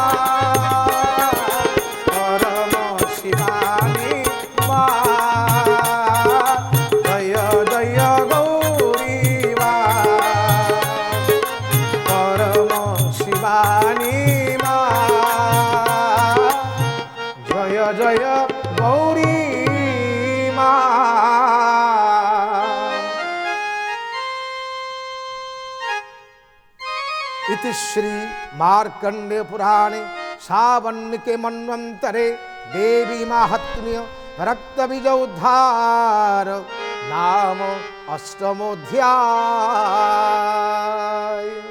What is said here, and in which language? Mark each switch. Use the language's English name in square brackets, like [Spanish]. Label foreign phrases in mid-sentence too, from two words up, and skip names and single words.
[Bangla] পরম শিবানী মা, জয় জয় গৌরী মা, পরম শিবানী মা, জয় জয় গৌরী মা। [Sanskrit] इति श्री मार्कंडे पुराणे सावन्निके मन्वन्तरे देवी माहात्म्य रक्त बीज उद्धार नाम अष्टमोऽध्याय।